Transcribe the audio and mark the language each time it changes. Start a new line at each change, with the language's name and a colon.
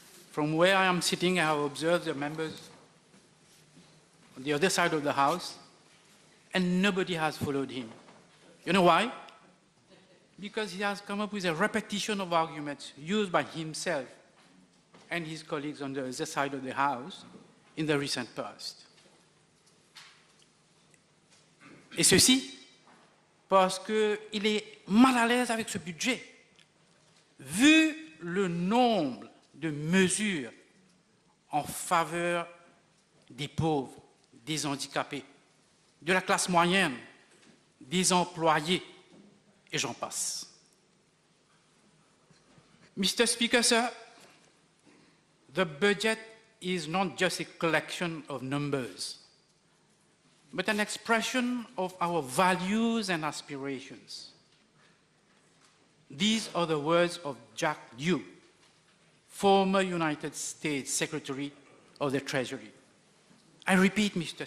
English: From where I am sitting, I have observed the members on the other side of the House, and nobody has followed him. You know why? Because he has come up with a repetition of arguments used by himself and his colleagues on the other side of the House in the recent past.
French: Et ceci parce qu'il est mal à l'aise avec ce budget. Vu le nombre de mesures en faveur des pauvres, des handicapés, de la classe moyenne, des employés, et j'en passe.
English: Mr. Speaker, sir, the budget is not just a collection of numbers, but an expression of our values and aspirations. These are the words of Jack Lew, former United States Secretary of the Treasury. I repeat, Mr.